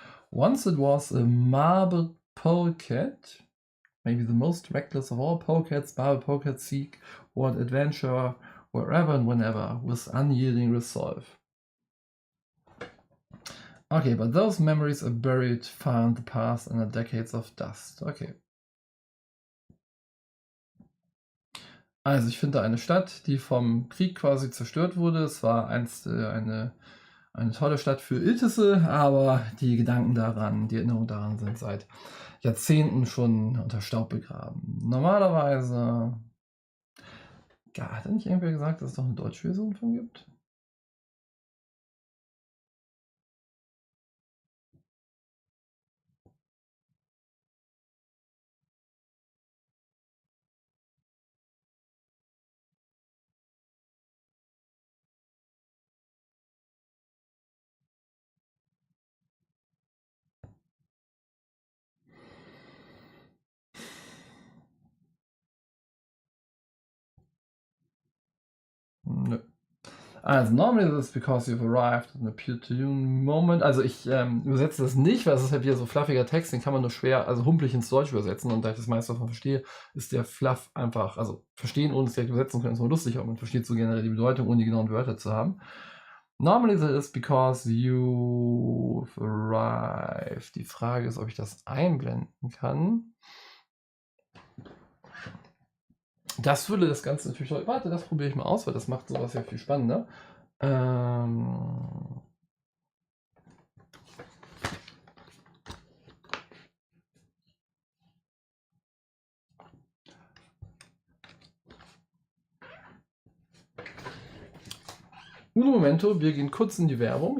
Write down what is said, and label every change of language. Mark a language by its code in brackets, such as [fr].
[en] Once it was a marble polecat, maybe the most reckless of all polecats. Marble polecats seek what adventure wherever and whenever with unyielding resolve. Okay, but those memories are buried far in the past under decades of dust. Okay. [de] Also ich finde eine Stadt, die vom Krieg quasi zerstört wurde. Es war einst eine tolle Stadt für Iltisse, aber die Gedanken daran, die Erinnerungen daran sind seit Jahrzehnten schon unter Staub begraben. Normalerweise, ja, hat nicht irgendwer gesagt, dass es doch eine deutsche Version von gibt? Nö. [en] Also, normally this is because you've arrived at an opportune moment. [de] Also ich übersetze das nicht, weil es ist halt wieder so fluffiger Text, den kann man nur schwer, also humpelig ins Deutsch übersetzen. Und da ich das meiste davon verstehe, ist der Fluff einfach, also verstehen ohne es direkt übersetzen können, ist nur lustig, aber man versteht so generell die Bedeutung, ohne die genauen Wörter zu haben. [en] Normally this is because you've arrived. [de] Die Frage ist, ob ich das einblenden kann. Das würde das Ganze natürlich... Warte, das probiere ich mal aus, weil das macht sowas ja viel spannender. [es] Un momento, [de] wir gehen kurz in die Werbung.